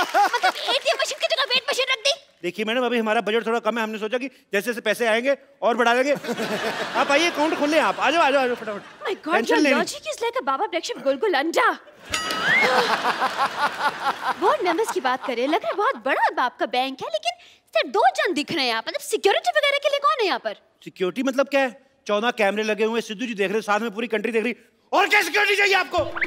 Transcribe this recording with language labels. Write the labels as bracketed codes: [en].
[hi] मतलब ATM machine की जगह वेट मशीन रख दी। देखिए मैडम, अभी हमारा बजट थोड़ा कम है, हमने सोचा कि जैसे जैसे पैसे आएंगे और बढ़ा देंगे। आप आइए, अकाउंट खोल लें आप, आ जाओ फटाफट। [en] My God, your logic is like a Baba breakfast [hi] गुलगुल अंडा। बोर्ड मेंबर्स की बात करें, लग रहा है बहुत बड़ा आपका बैंक है, लेकिन सिर्फ 2 जन दिख रहे हैं यहाँ पर। मतलब सिक्योरिटी वगैरह के लिए कौन है यहाँ पर? सिक्योरिटी मतलब क्या है? 14 कैमरे लगे हुए, सिद्धू जी देख रहे, साथ में पूरी कंट्री देख रही, और क्या सिक्योरिटी चाहिए आपको?